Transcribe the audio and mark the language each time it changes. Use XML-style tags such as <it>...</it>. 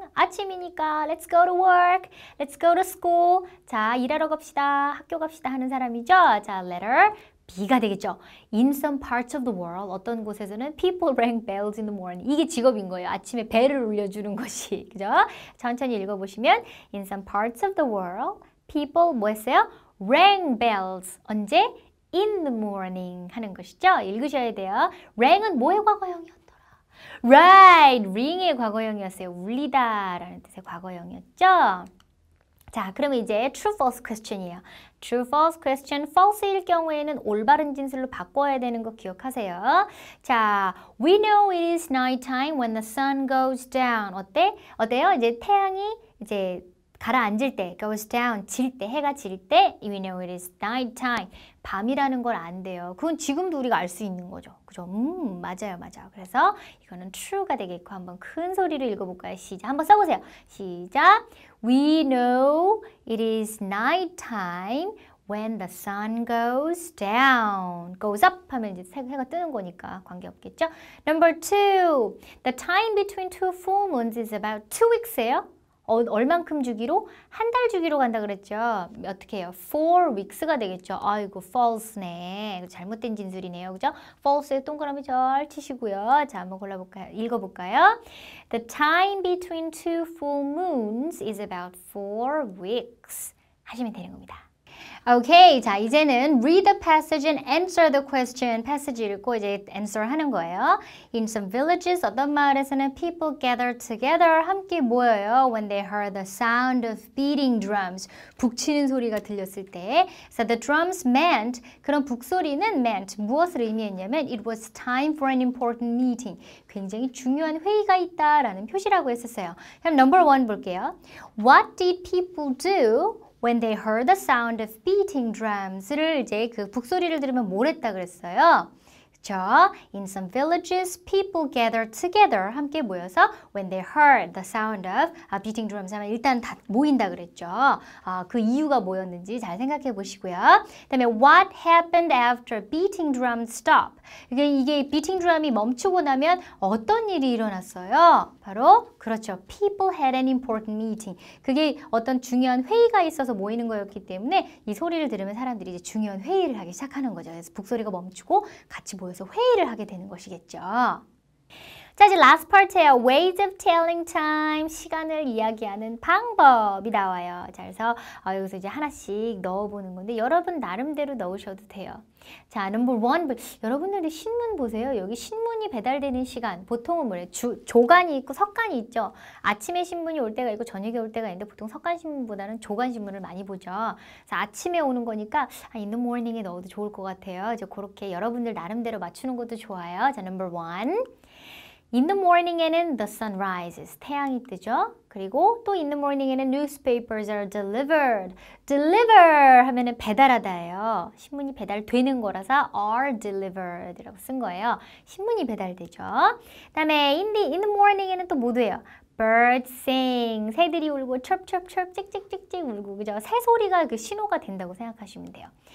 <ko>아침이니까</ko> <en>let's go to work, let's go to school.</en> <ko>자, 일하러 갑시다, 학교 갑시다 하는 사람이죠. 자, letter B가 되겠죠.</ko> <en>In some parts of the world,</en> <ko>어떤 곳에서는</ko> <en>people rang bells in the morning.</en> <ko>이게 직업인 거예요. 아침에 벨을 울려주는 것이. 그죠? 천천히 읽어보시면</ko> <en>In some parts of the world, people</en> <ko>뭐 했어요?</ko> <en>Rang bells.</en> <ko>언제?</ko> <en>In the morning</en> <ko>하는 것이죠. 읽으셔야 돼요. rang은 뭐의 과거형이었더라?</ko> <en>Right,</en> <ko>ring의 과거형이었어요. 울리다 라는 뜻의 과거형이었죠. 자, 그러면 이제 true, false question이에요.</ko> <en>True, false question.</en> <ko>false일 경우에는 올바른 진술로 바꿔야 되는 거 기억하세요.</ko> <en>자, we know it is nighttime when the sun goes down.</en> <ko>어때요? 이제 태양이 이제 가라앉을 때, goes down, 질 때, 해가 질 때,</ko> <en>we know it is nighttime.</en> <ko>밤이라는 걸 안돼요. 그건 지금도 우리가 알 수 있는 거죠. 그죠? 맞아요. 그래서 이거는 true가 되겠고 한번 큰 소리로 읽어볼까요? 시작. 한번 써보세요. 시작.</ko> <en>We know it is nighttime when the sun goes down.</en> <ko>goes up 하면 이제 해가 뜨는 거니까 관계없겠죠?</ko> <en>Number 2. The time between two full moons is about 2 weeks예요.</en> <ko>얼만큼 주기로? 한 달 주기로 간다 그랬죠. 어떻게 해요? 4 weeks가 되겠죠. 아이고, false네. 잘못된 진술이네요. 그죠? false에 동그라미 절 치시고요. 자, 한번 골라볼까요? 읽어볼까요?</ko> <en>The time between two full moons is about 4 weeks.</en> <ko>하시면 되는 겁니다.</ko> <en>오케이,</en> <ko>자 이제는</ko> <en>read the passage and answer the question.</en> <ko>passage 읽고 이제 answer 하는 거예요.</ko> <en>In some villages,</en> <ko>어떤 마을에서는</ko> <en>people gathered together,</en> <ko>함께 모여요.</ko> <en>When they heard the sound of beating drums,</en> <ko>북치는 소리가 들렸을 때.</ko> <en>So the drums meant,</en> <ko>그런 북소리는</ko> <en>meant,</en> <ko>무엇을 의미했냐면</ko> <en>it was time for an important meeting.</en> <ko>굉장히 중요한 회의가 있다라는 표시라고 했었어요. 그럼 number 1 볼게요.</ko> <en>What did people do when they heard the sound of beating drums를</en> <ko>이제 그 북소리를 들으면 뭘 했다 그랬어요? 그쵸?</ko> <en>In some villages, people gathered together.</en> <ko>함께 모여서</ko> <en>when they heard the sound of beating drums</en> <ko>하면 일단 다 모인다 그랬죠. 그 이유가 뭐였는지 잘 생각해 보시고요. 그 다음에</ko> <en>what happened after beating drums stop?</en> <ko>이게 beating drum이 멈추고 나면 어떤 일이 일어났어요? 바로 그렇죠.</ko> <en>People had an important meeting.</en> <ko>그게 어떤 중요한 회의가 있어서 모이는 거였기 때문에 이 소리를 들으면 사람들이 이제 중요한 회의를 하기 시작하는 거죠. 그래서 북소리가 멈추고 같이 모여서 회의를 하게 되는 것이겠죠. 자, 이제 last part예요.</ko> <en>Ways of telling time.</en> <ko>시간을 이야기하는 방법이 나와요. 자, 그래서 여기서 이제 하나씩 넣어보는 건데 여러분 나름대로 넣으셔도 돼요. 자, number 1. 여러분들이 신문 보세요. 여기 신문이 배달되는 시간. 보통은 뭐래요? 조간이 있고 석간이 있죠. 아침에 신문이 올 때가 있고 저녁에 올 때가 있는데 보통 석간 신문보다는 조간 신문을 많이 보죠. 그래서 아침에 오는 거니까</ko> <en>in the morning</en> <ko>에 넣어도 좋을 것 같아요. 이제 그렇게 여러분들 나름대로 맞추는 것도 좋아요.</ko> <en>자, number 1. In the morning에는 the sun rises.</en> <ko>태양이 뜨죠. 그리고 또</ko> <en>in the morning에는 newspapers are delivered.</en> <ko>deliver 하면은 배달하다예요. 신문이 배달되는 거라서</ko> <en>are delivered</en> <ko>이라고 쓴 거예요. 신문이 배달되죠. 그 다음에</ko> <en>in the morning</en> <ko>에는 또 뭐도예요?</ko> <en>birds sing.</en> <ko>새들이 울고 chirp chirp chirp 찍찍찍찍 울고 그죠? 새 소리가 그 신호가 된다고 생각하시면 돼요.</ko>